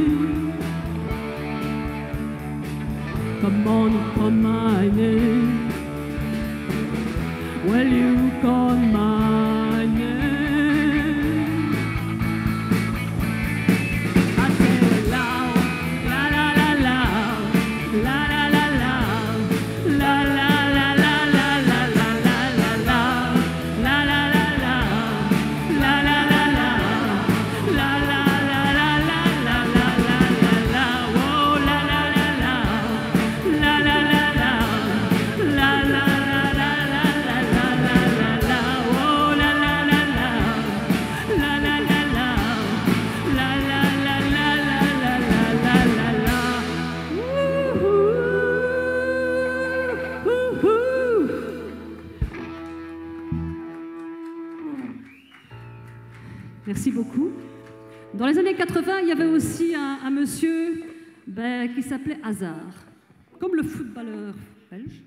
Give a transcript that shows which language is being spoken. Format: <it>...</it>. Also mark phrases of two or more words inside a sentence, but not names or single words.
<en>Come on, call my name. Will you call my name? I say loud, la la la la, la la la la, la la la la la la la la la, la la la la, la la la la, la la la la la la la la la, oh la la la la, la la la la, la la la la la la la la, oh la la la la, la la la la, la la la la la la la la.</en> <fr>Merci beaucoup. Dans les années 80, il y avait aussi un monsieur qui s'appelait Hazard, comme le footballeur belge.</fr>